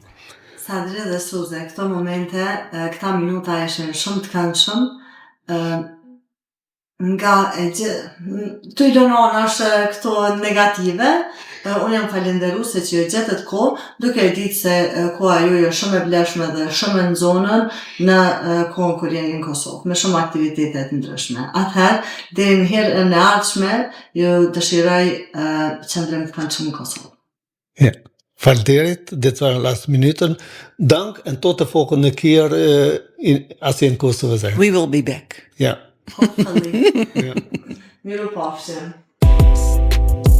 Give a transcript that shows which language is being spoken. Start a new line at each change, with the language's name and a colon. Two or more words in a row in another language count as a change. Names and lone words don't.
Albanian: Sadri dhe Suze, këto momente, këta minuta ishin shumë të këndshëm, nga të i dononash këto negative, unë jam falenderuese që ju gjetët kohë, duke e ditë se koha juaj është shumë e vlefshme dhe shumë e nxonën në kohën kur jeni në Kosovë, me shumë aktivitetet ndryshme. Atëherë, deri në herën e ardhshme, ju dëshiroj qëndrim të këndshëm në Kosovë.
Dutch: Ja.
Albanian: Faleminderit,
Dutch: dit waren de laatste minuten. Dank en tot de volgende keer als je in Kosovo bent.
English: We will be back.
Dutch: Ja.
English: Hopefully.
Dutch: Ja.
Albanian: Miropafshim.